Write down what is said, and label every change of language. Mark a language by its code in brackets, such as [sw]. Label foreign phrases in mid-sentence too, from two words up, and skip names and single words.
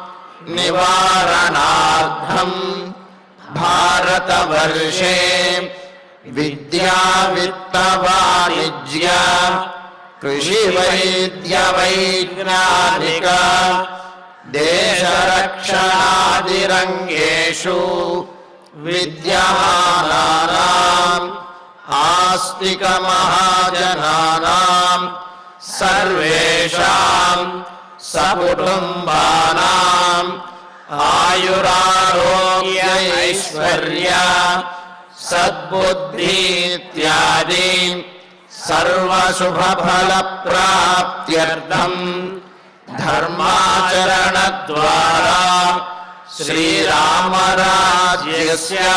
[sa] నివారణార్థం భారతవర్షే విద్యా విత్త వాణిజ్య కృషి వైద్య వైజ్ఞానిక దేశరక్షణాదిరంగేషు విద్యమానానాం आस्तिकमहाजनानां सर्वेषां सकुटुम्बानां आयुरारोग्य ऐश्वर्य सद्बुद्धि इत्यादि सर्वशुभफलप्राप्त्यर्थं धर्माचरणद्वारा श्रीरामराज्यस्य